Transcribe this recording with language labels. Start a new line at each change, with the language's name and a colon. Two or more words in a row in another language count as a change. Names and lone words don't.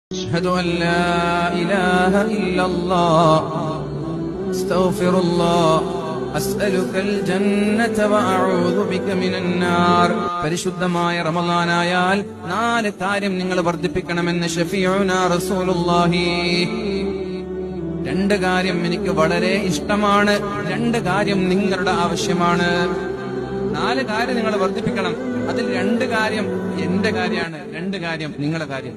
Arabic: أشهد أن لا إله إلا الله أستغفر الله أسألك الجنة وأعوذ بك من النار
Malayalam: പരിശുദ്ധമായ റമളാനായാൽ നാല് കാര്യം നിങ്ങൾ വർദ്ധിപ്പിക്കണമെന്ന്
Arabic: شفيعنا رسول الله.
Malayalam: രണ്ട് കാര്യം എനിക്ക് വളരെ ഇഷ്ടമാണ്, രണ്ട് കാര്യം നിങ്ങളുടെ ആവശ്യമാണ്. നാല് കാര്യം നിങ്ങൾ വർദ്ധിപ്പിക്കണം. അതിൽ രണ്ട് കാര്യം എന്റെ കാര്യമാണ്, രണ്ട് കാര്യം നിങ്ങളുടെ കാര്യം.